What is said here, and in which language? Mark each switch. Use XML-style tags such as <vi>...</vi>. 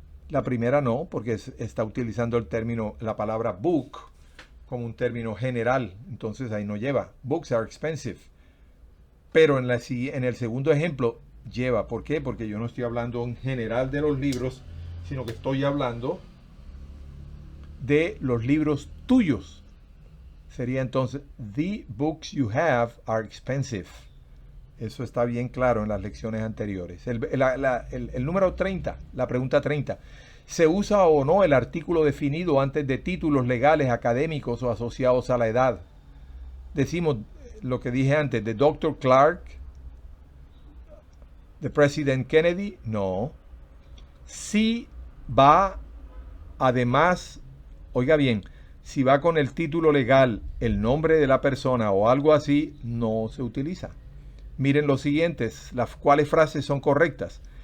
<es>La primera no, porque está utilizando el término, la palabra book, como un término general. Entonces ahí no lleva.</es> <en>Books are expensive.</en> <es>Pero en el segundo ejemplo lleva. ¿Por qué? Porque yo no estoy hablando en general de los libros, sino que estoy hablando de los libros tuyos. Sería entonces,</es> <en>the books you have are expensive.</en> <es>Eso está bien claro en las lecciones anteriores. El número 30, la pregunta 30. ¿Se usa o no el artículo definido antes de títulos legales, académicos o asociados a la edad? Decimos lo que dije antes, de Dr. Clark, de President Kennedy. No. Si va, además, oiga bien, si va con el título legal, el nombre de la persona o algo así, no se utiliza. Miren los siguientes, las cuáles frases son correctas.</es>